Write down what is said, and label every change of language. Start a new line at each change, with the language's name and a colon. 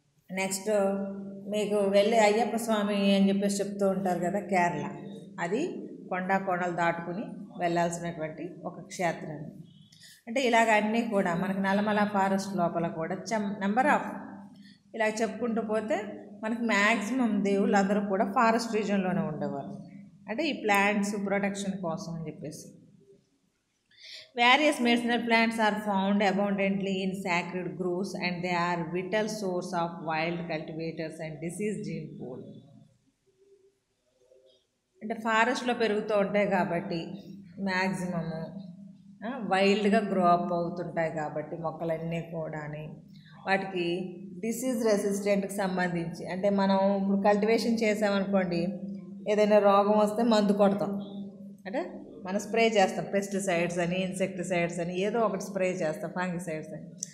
Telugu: Next మీకు వెళ్ళి అయ్యప్ప స్వామి అని చెప్పేసి చెప్తూ ఉంటారు కదా, కేరళ, అది కొండలు దాటుకుని వెళ్ళాల్సినటువంటి ఒక క్షేత్రం. అంటే ఇలాగ అన్నీ కూడా మనకి నల్లమల ఫారెస్ట్ లోపల కూడా నెంబర్ ఆఫ్ ఇలా చెప్పుకుంటూ పోతే మనకి మ్యాక్సిమం దేవుళ్ళు అందరూ కూడా ఫారెస్ట్ రీజియన్లోనే ఉండేవారు, అంటే ఈ ప్లాంట్స్ ప్రొటెక్షన్ కోసం అని చెప్పేసి.
English: Various medicinal plants are found abundantly in sacred groves and they are vital source of wild cultivators and disease gene pool.
Telugu: అంటే ఫారెస్ట్లో పెరుగుతూ ఉంటాయి కాబట్టి మ్యాక్సిమము వైల్డ్గా గ్రో అప్ అవుతుంటాయి కాబట్టి మొక్కలన్నీ కూడా వాటికి డిసీజ్ రెసిస్టెంట్కి సంబంధించి, అంటే మనం ఇప్పుడు కల్టివేషన్ చేసామనుకోండి, ఏదైనా రోగం వస్తే మందు కొడతాం, అంటే మనం స్ప్రే చేస్తాం, పెస్టిసైడ్స్ అని, ఇన్సెక్టిసైడ్స్ అని, ఏదో ఒకటి స్ప్రే చేస్తాం, ఫంగిసైడ్స్ అని.